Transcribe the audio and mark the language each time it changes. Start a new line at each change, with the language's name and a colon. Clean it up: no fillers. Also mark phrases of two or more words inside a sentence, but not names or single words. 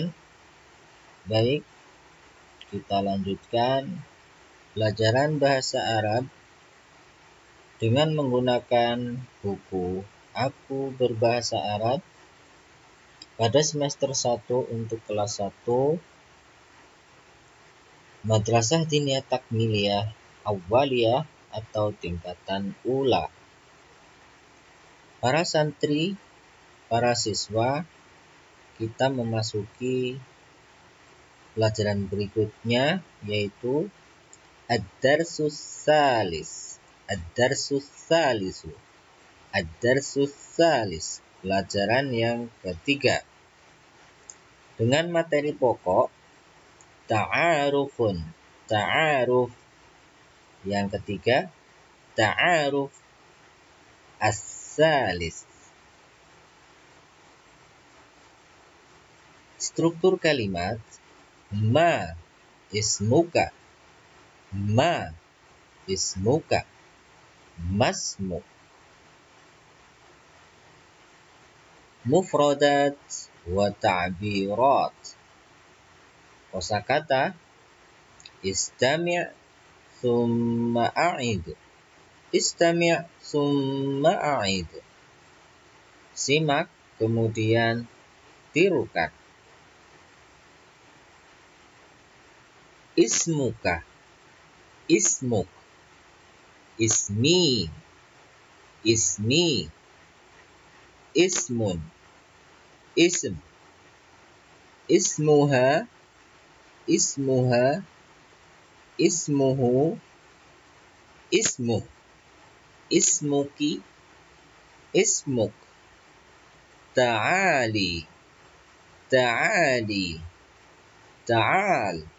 Indonesian: Baik, kita lanjutkan pelajaran bahasa Arab dengan menggunakan buku Aku Berbahasa Arab pada semester 1 untuk kelas 1 Madrasah Diniyah Takmiliyah Awwaliyah atau tingkatan ula. Para santri, para siswa, kita memasuki pelajaran berikutnya yaitu
Arabic: الدرس الثالث. الدرس الثالث. الدرس الثالث.
Indonesian: Pelajaran yang ketiga. Dengan materi pokok Ta'arufun. Ta'aruf. Yang ketiga
Arabic: تعارف الثالث.
Indonesian: Struktur kalimat
Arabic: ما اسمك. ما اسمك. ما اسمك. مفردات وتعبيرات.
Indonesian: Kosakata
Arabic: استمع ثم أعد. استمع ثم أعد.
Indonesian: Simak kemudian tirukan.
Arabic: اسمك. اسمك. اسمي. اسمي. اسم. اسم. اسمها. اسمها. اسمه. اسمه. اسمك. اسمك. تعالي. تعالي. تعال.